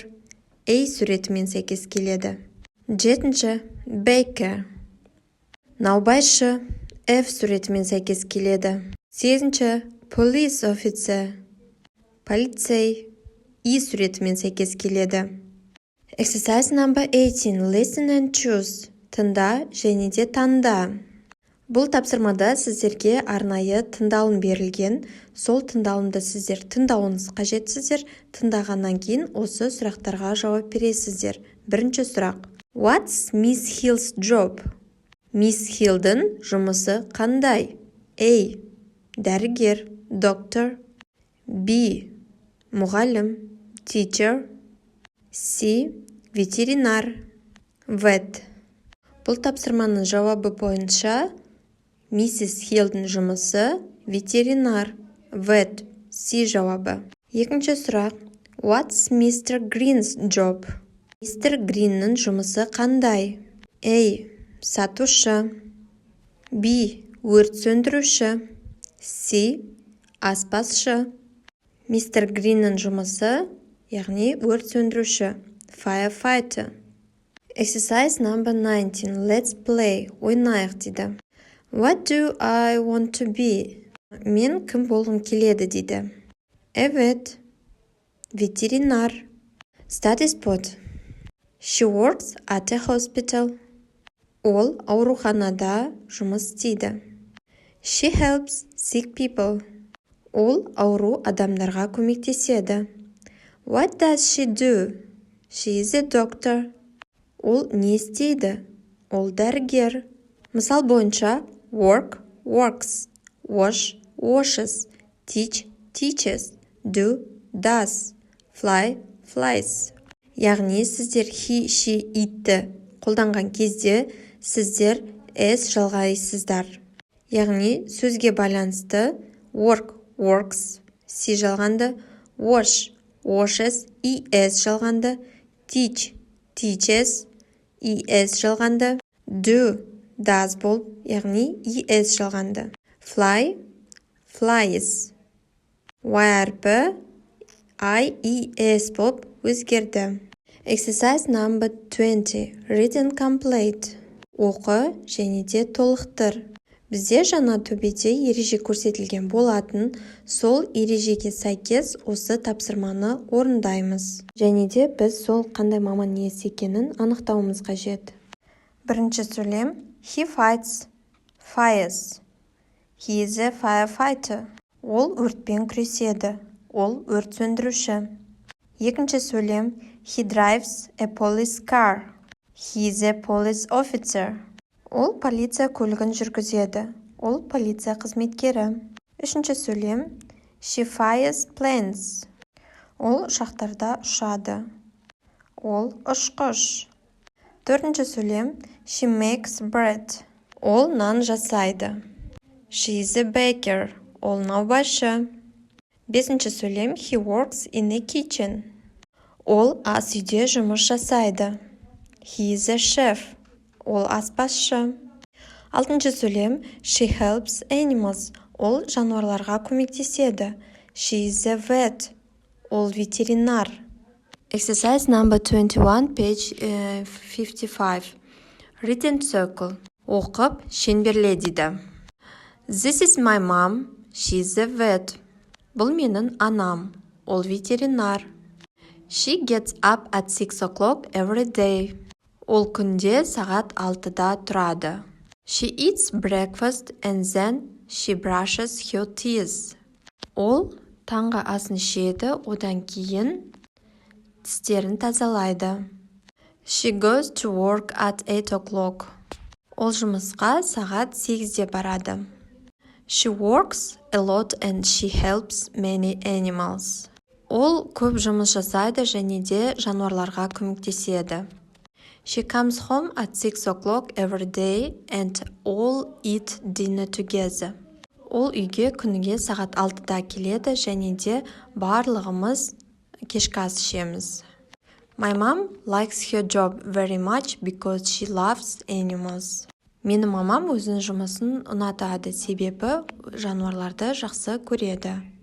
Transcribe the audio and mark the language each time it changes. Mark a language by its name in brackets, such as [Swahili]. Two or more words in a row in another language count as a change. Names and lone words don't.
[Kazakh] A суретімен сәйкес келеді. Жетінші baker. Наубайшы. F суретімен сәйкес келеді. Сегізінші [English] police officer. [Kazakh] Полицей. E суретімен сәйкес келеді. [English] Exercise number 18. Listen and choose. [Kazakh] Тыңда және де таңда. Бұл тапсырмада сіздерге арнайы тыңдалым берілген. Сол тыңдалымды сіздер тыңдауыңыз қажетсіздер. Тыңдағаннан кейін осы сұрақтарға жауап бересіздер. Бірінші сұрақ. [English] What's Miss Hill's job? [Kazakh] Miss Hill'дің жұмысы қандай? A. Дәрігер, doctor. B. Мұғалім, teacher. C. Ветеринар, vet. Бұл тапсырманың жауабы бойынша Mrs. Hill'дің жұмысы ветеринар, vet, C жауабы. Екінші сұрақ. [English] What's Mr. Green's job? [Kazakh] Mr. Green'нің жұмысы қандай? A. Сатушы. B. Өрт сөндіруші. C. Аспазшы. Mr. Green'нің жұмысы, яғни өрт сөндіруші, firefighter. [English] Exercise number 19. Let's play. [Kazakh] Ойнайық дейді. [English] What do I want to be? [Kazakh] Мен кім болғым келеді дейді. Evet. Ветеринар. [English] Study spot. She works at a hospital. [Kazakh] Ол ауруханада жұмыс істейді. [English] She helps sick people. [Kazakh] Ол ауру адамдарға көмектеседі. [English] What does she do? She is a doctor. [Kazakh] Ол не істейді? Ол дәрігер. Мысал бойынша [English] work, works, wash, washes, teach, teaches, do, does, fly, flies. [Kazakh] Яғни сіздер [English] he, she, [Kazakh] itті қолданған кезде сіздер s жалғайсыздар. Яғни сөзге байланысты [English] work, works, [Kazakh] C жалғанды, [English] wash, washes, [Kazakh] es жалғанды, [English] teach, teaches, [Kazakh] es жалғанды, [English] do, does [Kazakh] бол, яғни es жалғанды, [English] fly, flies. [Kazakh] Y әрпі es болып өзгерді. [English] Exercise number 20. Read and complete. [Kazakh] Оқы және де толықтыр. Бізде жаңа төбеде ереже көрсетілген болатын, сол ережеге сәйкес осы тапсырманы орындаймыз. Және де біз сол қандай маман иесі екенін анықтауымыз қажет. Бірінші сөйлем. [English] He fights fires. He is a firefighter. [Kazakh] Ол өртпен күреседі. Ол өрт сөндіруші. Екінші сөйлем. [English] He drives a police car. He is a police officer. [Kazakh] Ол полиция көлігін жүргізеді. Ол полиция қызметкері. Үшінші сөйлем. [English] She flies planes. [Kazakh] Ол ұшақтарда ұшады. Ол ұшқыш. Төртінші сөйлем. [English] She makes bread. [Kazakh] Ол нан жасайды. [English] She is a baker. [Kazakh] Ол наубайшы. Бесінші сөйлем. [English] He works in a kitchen. [Kazakh] Ол ас үйде жұмыс жасайды. [English] He is a chef. [Kazakh] Ол аспазшы. Алтыншы сөйлем. [English] She helps animals. [Kazakh] Ол жануарларға көмектеседі. [English] She is a vet. [Kazakh] Ол ветеринар. [English] Exercise number 21, page 55. Read and circle. [Kazakh] Оқып, шеңберле дейді. [English] This is my mom, she's a vet. [Kazakh] Бұл менің анам, ол ветеринар. [English] She gets up at 6 o'clock every day. [Kazakh] Ол күнде сағат 6-да тұрады. [English] She eats breakfast and then she brushes her teeth. [Kazakh] Ол таңғы асын ішеді, одан кейін тістерін тазалайды. [English] She goes to work at 8 o'clock. [Kazakh] Ол жұмысқа сағат 8-де барады. [English] She works a lot and she helps many animals. [Kazakh] Ол көп жұмыс жасайды және де жануарларға көмектеседі. [English] She comes home at 6 o'clock every day and all eat dinner together. [Kazakh] Ол үйге күніге сағат 6-да келеді және де барлығымыз кешкі ас ішеміз. [English] My mom likes her job very much because she loves animals. [Kazakh] Менің мамам өзінің жұмысын ұнатады, себебі жануарларды жақсы көреді.